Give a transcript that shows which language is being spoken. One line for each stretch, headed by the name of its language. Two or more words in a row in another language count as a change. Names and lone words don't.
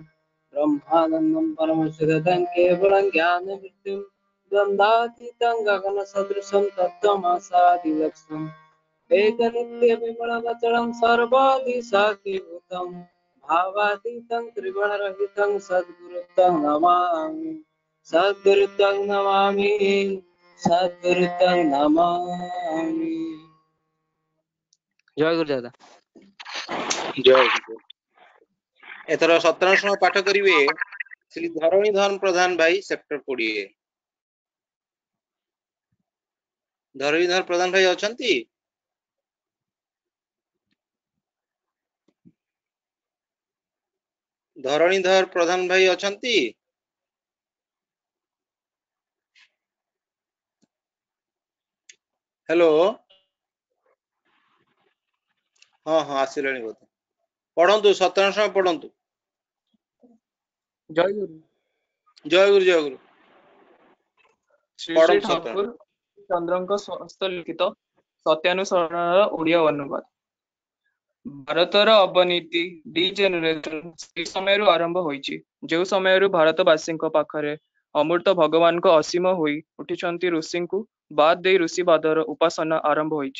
Sanskrit: ब्रह्मानन्दं परमसुगतं केवलं ज्ञानवृत्तिं द्वन्द्वातीतं गगनसदृशं तत्त्वमसादिलक्ष्यम् एकनित्यविमलमचलं सर्वादिशाखीभूतं भावातीतं त्रिगुणरहितं सद्गुरुतं नमामि सद्गुरुतं नमामि सद्गुरुतं नमामि।
Odia: ଜୟ ଗୁରୁ ଦାଦା। ଜୟଗୁରୁ। ଏଥର ସତ୍ରାଂଶ ପାଠ କରିବେ ଶ୍ରୀ ଧରଣୀଧର ପ୍ରଧାନ ଭାଇ ସେକ୍ଟର 20। ଧରଣୀଧର ପ୍ରଧାନ ଭାଇ ଅଛନ୍ତି? ଧରଣୀଧର ପ୍ରଧାନ ଭାଇ ଅଛନ୍ତି? ହେଲୋ ହଁ ହଁ ଆସିଲାଣି ବୋଧେ ପଢ଼ନ୍ତୁ ସତ୍ୟାନୁଷ୍ଠାନ ପଢ଼ନ୍ତୁ। ଜୟ ଗୁରୁ। ଜୟ ଗୁରୁ ଜୟ ଗୁରୁ ଶ୍ରୀ ଶ୍ରୀ पढ़ंतु ठाकुर सत्यानुष्ठान। चंद्रଙ୍କ ହସ୍ତଲିଖିତ ସତ୍ୟାନୁସରଣର ଓଡ଼ିଆ ଅନୁବାଦ। ଭାରତର ଅବନୀତି ଡିଜେନେରେସନ ସେହି ସମୟରୁ ଆରମ୍ଭ ହୋଇଛି ଯେଉଁ ସମୟରୁ ଭାରତବାସୀଙ୍କ ପାଖରେ ଅମୂର୍ତ୍ତ ଭଗବାନଙ୍କ ଅସୀମ ହୋଇ ଉଠିଛନ୍ତି ଋଷିଙ୍କୁ ବାଦ ଦେଇ ଋଷିବାଦର ଉପାସନା ଆରମ୍ଭ ହୋଇଛି।